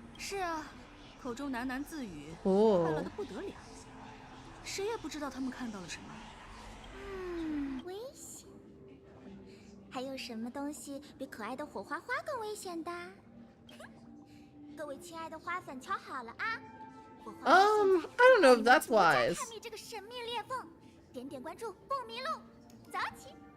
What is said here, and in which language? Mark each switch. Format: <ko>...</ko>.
<zh>是啊，口中喃喃自语，哦快乐的不得了。谁也不知道他们看到了什么。危险。还有什么东西比可爱的火花花更危险的？各位亲爱的花粉，瞧好了啊！</zh> <en>I don't know if that's wise.</en> <zh>探秘这个神秘裂缝，点点关注不迷路，走起！</zh>